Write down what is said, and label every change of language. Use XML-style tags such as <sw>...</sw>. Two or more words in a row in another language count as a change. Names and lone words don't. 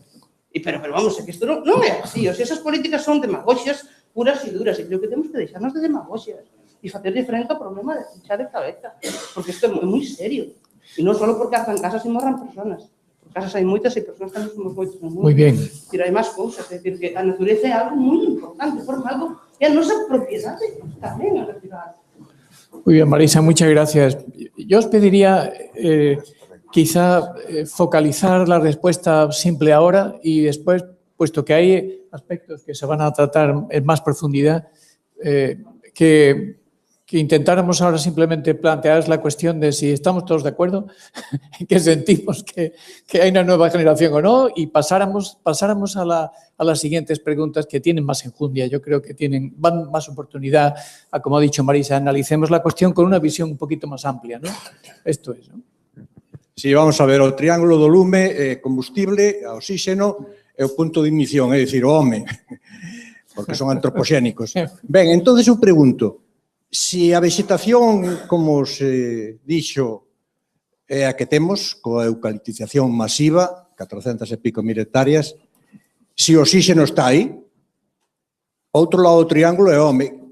<gl>Pero vamos, é que isto non é así.</gl> <es>O sea,</es> <gl>esas políticas son demagoxias puras e duras, e creo que temos que deixarnos de demagoxias e facer frente ao problema de echar de cabeza, porque isto é moi serio. E non só porque hacen casas e morran personas. Por casas hai moitas e personas tamén somos moitos no mundo. Moi ben. Pero hai máis cousas, é dicir, que a natureza é algo moi importante, forma algo, é a nosa propiedade tamén a natureza.</gl> <es>Muy bien, Marisa, muchas gracias. Yo os pediría quizá focalizar la respuesta simple ahora y después, puesto que hay aspectos que se van a tratar en más profundidad, que intentáramos ahora simplemente plantear la cuestión de si estamos todos de acuerdo, que sentimos que hay una nueva generación o no, y pasáramos a las siguientes preguntas que tienen más enjundia. Yo creo que van más oportunidad a, como ha dicho Marisa, analicemos la cuestión con una visión un poquito más amplia, ¿no? Esto es, ¿no?</es> <gl>Sí, vamos a ver, o triángulo do lume, combustible, oxígeno e o punto de ignición, é dicir, o home, porque son antropoxénicos. Ben, entón eu pregunto, se a vegetación, como se dixo, é a que temos, coa eucaliptización masiva, 400 e pico mil hectáreas, se o oxígeno está aí, outro lado do triángulo é o home.</gl>